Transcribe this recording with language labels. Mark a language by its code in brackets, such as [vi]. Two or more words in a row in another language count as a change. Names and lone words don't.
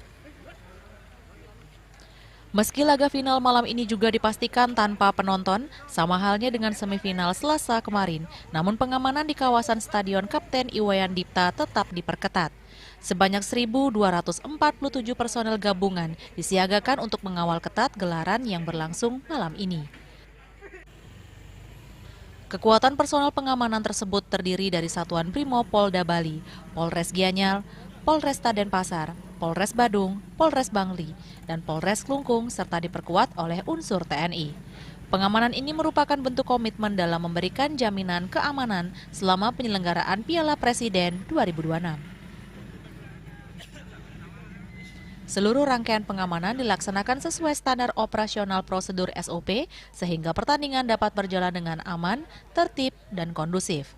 [id] Meski laga final malam ini juga dipastikan tanpa penonton, sama halnya dengan semifinal Selasa kemarin, namun pengamanan di kawasan Stadion Kapten Iwayan Dipta tetap diperketat. Sebanyak 1.247 personel gabungan disiagakan untuk mengawal ketat gelaran yang berlangsung malam ini. Kekuatan personel pengamanan tersebut terdiri dari Satuan Brimob Polda Bali, Polres Gianyar, Polresta Denpasar, Polres Badung, Polres Bangli, dan Polres Klungkung serta diperkuat oleh unsur TNI. Pengamanan ini merupakan bentuk komitmen dalam memberikan jaminan keamanan selama penyelenggaraan Piala Presiden 2026. Seluruh rangkaian pengamanan dilaksanakan sesuai standar operasional prosedur SOP sehingga pertandingan dapat berjalan dengan aman, tertib, dan kondusif.